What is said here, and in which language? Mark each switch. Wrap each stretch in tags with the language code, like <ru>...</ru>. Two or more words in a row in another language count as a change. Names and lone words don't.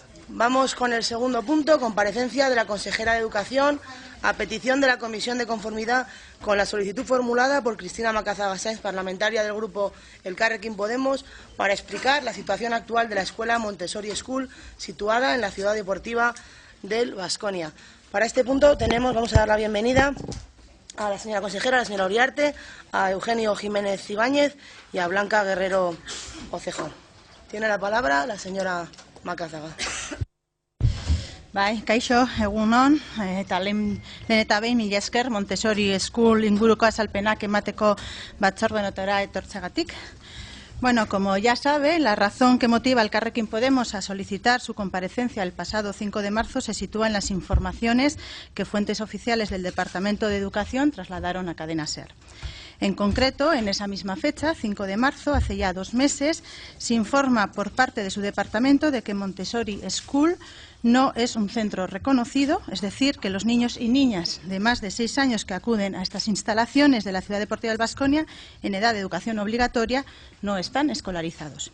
<es>Vamos con el segundo punto, comparecencia de la consejera de Educación a petición de la Comisión de Conformidad con la solicitud formulada por Cristina Macazaga Sáenz, parlamentaria del Grupo Elkarrekin Podemos, para explicar la situación actual de la Escuela Montessori School, situada en la ciudad deportiva del Baskonia. Para este punto vamos a dar la bienvenida a la señora consejera, a la señora Uriarte, a Eugenio Jiménez Ibáñez y a Blanca Guerrero Ocejón. Tiene la palabra la señora Macazaga.</es> <eu>Bai, kaixo, egunon, eta lehen eta behin mila esker Montessori School inguruko azalpenak emateko batzordenotara etortzegatik.</eu> <es>Bueno, como ya sabe, la razón que motiva al Elkarrekin Podemos a solicitar su comparecencia el pasado 5 de marzo se sitúa en las informaciones que fuentes oficiales del Departamento de Educación trasladaron a Cadena SER. En concreto, en esa misma fecha, 5 de marzo, hace ya 2 meses, se informa por parte de su departamento de que Montessori School no es un centro reconocido, es decir, que los niños y niñas de más de 6 años que acuden a estas instalaciones de la ciudad deportiva del Baskonia en edad de educación obligatoria no están escolarizados.</es>